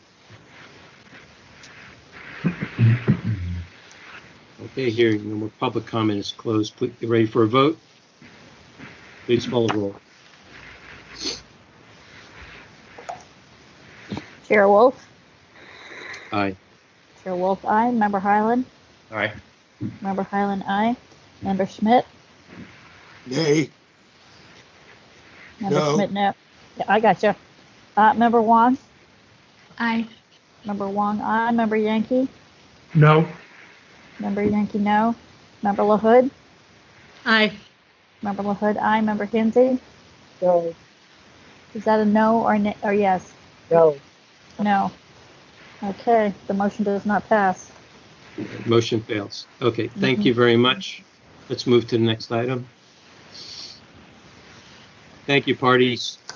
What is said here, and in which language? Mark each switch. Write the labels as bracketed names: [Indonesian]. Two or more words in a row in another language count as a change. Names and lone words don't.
[English] Okay, hearing no more public comment is closed. Please get ready for a vote. Please call the roll. Chair Wolf. Aye. Chair Wolf, aye. Member Highland. Aye. Member Highland, aye. Member Schmidt. Nay. Member No. Schmidt, no. Yeah, I got you. Member Wong. Aye. Member Wong, aye. Member Yankee. No. Member Yankee, no. Member LaHood. Aye. Member LaHood, aye. Member Hinsey. No. Is that a no or yes? No. No. Okay, the motion does not pass. Motion fails. Okay, thank you very much. Let's move to the next item. Thank you, parties.